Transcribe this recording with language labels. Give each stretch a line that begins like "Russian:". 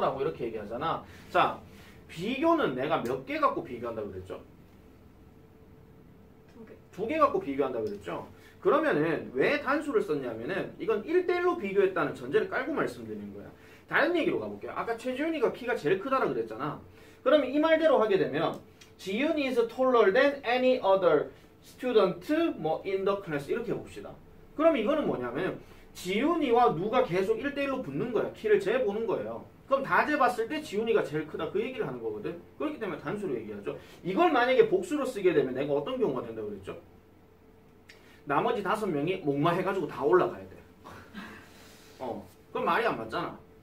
Korean: 라고 이렇게 얘기하잖아. 자, 비교는 내가 몇 개 갖고 비교한다고 그랬죠? 두 개 갖고 비교한다고 그랬죠? 그러면은 왜 단수를 썼냐면은 이건 1대1로 비교했다는 전제를 깔고 말씀드리는 거야. 다른 얘기로 가볼게요. 아까 최지훈이가 키가 제일 크다라 그랬잖아.
English: 그러면 이 말대로 하게 되면 지훈이 is taller than any other student in the class 이렇게 봅시다.
Korean: 그럼 이거는 뭐냐면 지훈이와 누가 계속 1대1로 붙는 거야. 키를 재보는 거예요. 그럼 다 재봤을 때 지훈이가 제일 크다 그 얘기를 하는 거거든. 그렇기 때문에 단수로 얘기하죠. 이걸 만약에 복수로 쓰게 되면 내가 어떤 경우가 된다고 그랬죠? 나머지 5명이 목마해가지고 다 올라가야 돼. 그럼 말이 안 맞잖아.